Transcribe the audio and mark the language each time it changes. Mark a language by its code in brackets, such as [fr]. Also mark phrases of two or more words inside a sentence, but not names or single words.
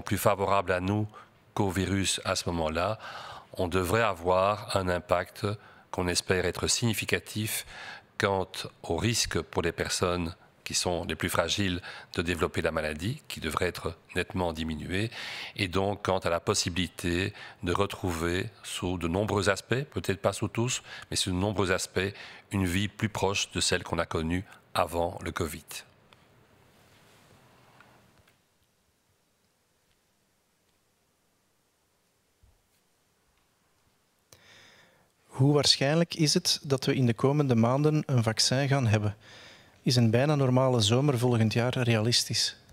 [fr] plus favorables à nous qu'au virus à ce moment-là, on devrait avoir un impact qu'on espère être significatif quant au risque pour les personnes qui sont les plus fragiles de développer la maladie, qui devrait être nettement diminuée, et donc quant à la possibilité de retrouver sous de nombreux aspects, peut-être pas sous tous, mais sous de nombreux aspects, une vie plus proche de celle qu'on a connue avant le Covid. [nl] Hoe waarschijnlijk is het dat we in de komende maanden een vaccin gaan hebben? Is een bijna normale zomer volgend jaar realistisch?